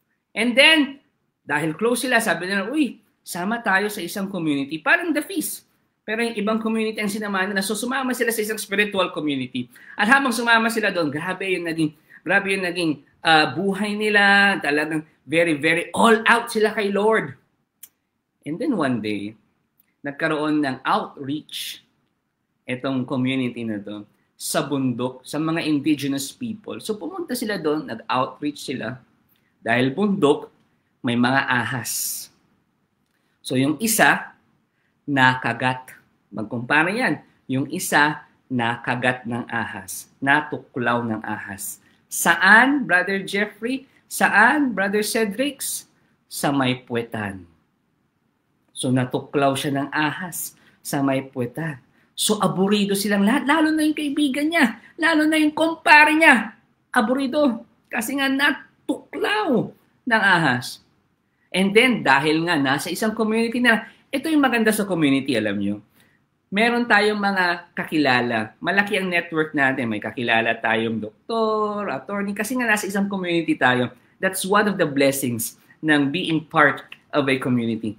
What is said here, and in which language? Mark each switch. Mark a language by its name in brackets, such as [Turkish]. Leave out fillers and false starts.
[Filipino] And then, dahil close sila, sabi nila, uy, sama tayo sa isang community. Parang The Feast. Pero yung ibang community ang sinamahan na, so sumama sila sa isang spiritual community. At habang sumama sila doon, grabe yung naging buhay nila. Talagang very, very all out sila kay Lord. And then one day, nagkaroon ng outreach itong community na to sa bundok, sa mga indigenous people. So pumunta sila doon, nag-outreach sila. Dahil bundok, may mga ahas. So yung isa, nakagat. Magkumpara yan. Yung isa, nakagat ng ahas. Natuklaw ng ahas. Saan, Brother Jeffrey? Saan, Brother Cedrix? Sa may puwetan. So natuklaw siya ng ahas sa may puwetan. So aburido silang lahat, lalo na yung kaibigan niya, lalo na yung kumpare niya. Aburido kasi nga natuklaw ng ahas. And then dahil nga nasa isang community na, ito yung maganda sa community, alam nyo. Meron tayong mga kakilala. Malaki ang network natin. May kakilala tayong doktor, attorney, kasi nga nasa isang community tayo. [English] That's one of the blessings ng being part of a community.